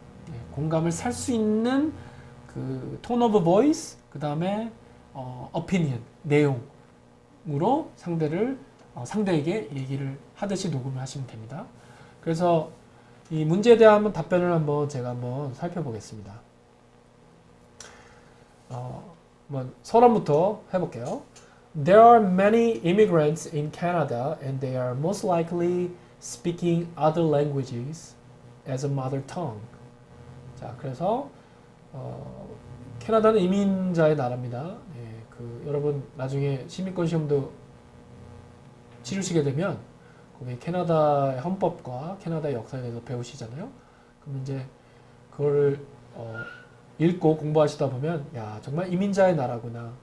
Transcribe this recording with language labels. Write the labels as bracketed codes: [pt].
[ko] 네, 공감을 살 수 있는 그 tone of voice, 그 다음에 opinion, 내용으로 상대에게 얘기를 하듯이 녹음을 하시면 됩니다. 그래서 이 문제에 대한 답변을 제가 한번 살펴보겠습니다. 서론부터 해볼게요. [en] There are many immigrants in Canada and they are most likely speaking other languages as a mother tongue. [ko] 자, 그래서 캐나다는 이민자의 나라입니다. 예, 여러분 나중에 시민권 시험도 치르시게 되면 거기 캐나다의 헌법과 캐나다의 역사에 대해서 배우시잖아요. 그럼 이제 그거를 읽고 공부하시다 보면 야 정말 이민자의 나라구나.